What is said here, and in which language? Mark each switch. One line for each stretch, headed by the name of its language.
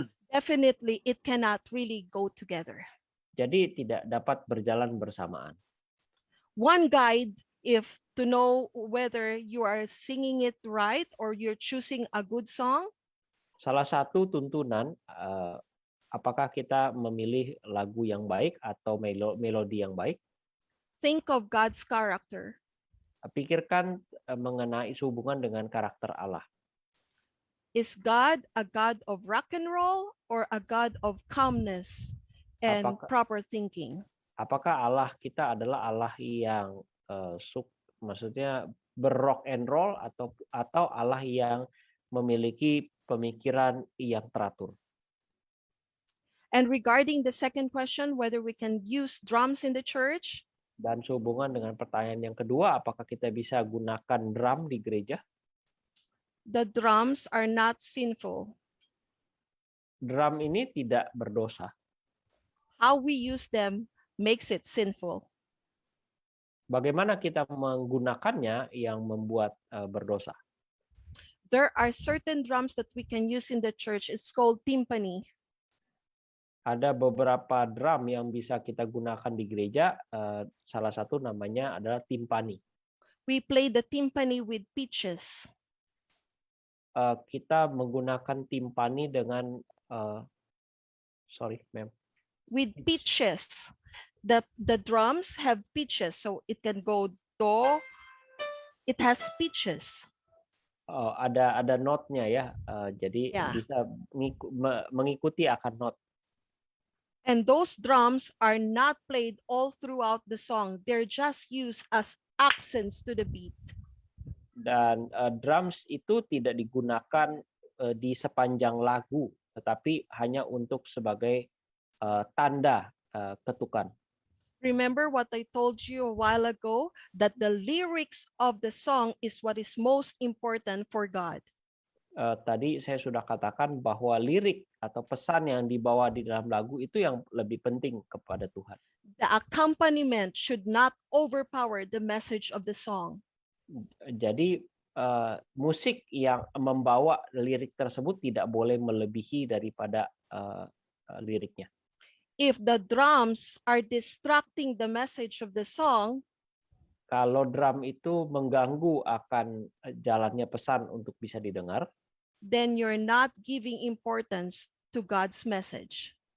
English: Definitely, it cannot really go together.
Indonesian: Jadi tidak dapat berjalan bersamaan.
English: One guide, if to know whether you are singing it right or you're choosing a good song.
Indonesian: Salah satu tuntunan apakah kita memilih lagu yang baik atau melodi yang baik?
English: Think of God's character.
Indonesian: Pikirkan mengenai hubungan dengan karakter Allah.
English: Is God a God of rock and roll or a God of calmness and proper thinking?
Indonesian: Apakah Allah kita adalah Allah yang maksudnya berrock and roll atau Allah yang memiliki pemikiran yang teratur?
English: And regarding the second question, whether we can use drums in the church?
Indonesian: Dan sehubungan dengan pertanyaan yang kedua, apakah kita bisa gunakan drum di gereja?
English: The drums are not sinful.
Indonesian: Drum ini tidak berdosa.
English: How we use them makes it sinful.
Indonesian: Bagaimana kita menggunakannya yang membuat berdosa?
English: There are certain drums that we can use in the church. It's called timpani.
Indonesian: Ada beberapa drum yang bisa kita gunakan di gereja. Salah satu namanya adalah timpani.
English: We play the timpani with pitches.
Indonesian: Kita menggunakan timpani dengan
English: sorry, ma'am. With pitches. The drums have pitches, so it can go do. It has pitches.
Indonesian: Ada notnya ya, jadi bisa mengikuti akan not.
English: And those drums are not played all throughout the song. They're just used as accents to the beat.
Indonesian: Dan drums itu tidak digunakan di sepanjang lagu, tetapi hanya untuk sebagai tanda ketukan.
English: Remember what I told you a while ago, that the lyrics of the song is what is most important for God.
Indonesian: Tadi saya sudah katakan bahwa lirik atau pesan yang dibawa di dalam lagu itu yang lebih penting kepada Tuhan.
English: The accompaniment should not overpower the message of the song.
Indonesian: Jadi musik yang membawa lirik tersebut tidak boleh melebihi daripada liriknya.
English: If the drums are distracting the message of the song,
Indonesian: kalau drum itu mengganggu akan jalannya pesan untuk bisa didengar,
English: then you're not giving importance to God's message.